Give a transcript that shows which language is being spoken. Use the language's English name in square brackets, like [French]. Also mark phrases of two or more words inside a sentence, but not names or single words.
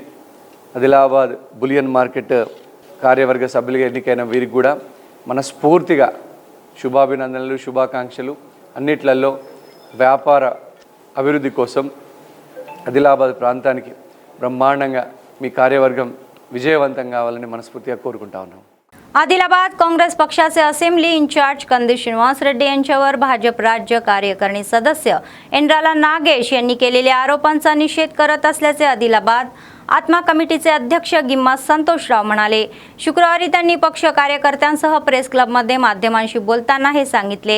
[Telugu] ఆదిలాబాద్ [English] bullion market [Telugu] కార్యవర్గ సభ్యులుగా ఎన్నికైన వీరికి కూడా మనస్ఫూర్తిగా శుభాభినందనలు, శుభాకాంక్షలు. అన్నిట్లలో వ్యాపార అభివృద్ధి కోసం ఆదిలాబాద్ ప్రాంతానికి బ్రహ్మాండంగా మీ కార్యవర్గం విజయవంతం కావాలని మనస్ఫూర్తిగా कोरुకుంటా ఉన్నాం. [Marathi] आदिलाबाद काँग्रेस पक्षाचे [English] assembly incharge [Marathi] कंदी श्रीनिवास रेड्डी यांच्यावर भाजप राज्य कार्यकारिणी सदस्य एंड्राला नागेश यांनी केलेल्या आरोपांचा निषेध करत असल्याचे आदिलाबाद आत्मा कमिटीचे अध्यक्ष गिम्मा संतोषराव म्हणाले. शुक्रवारी त्यांनी पक्ष कार्यकर्त्यांसह [English] press clubमध्ये [Marathi] माध्यमांशी बोलताना हे सांगितले.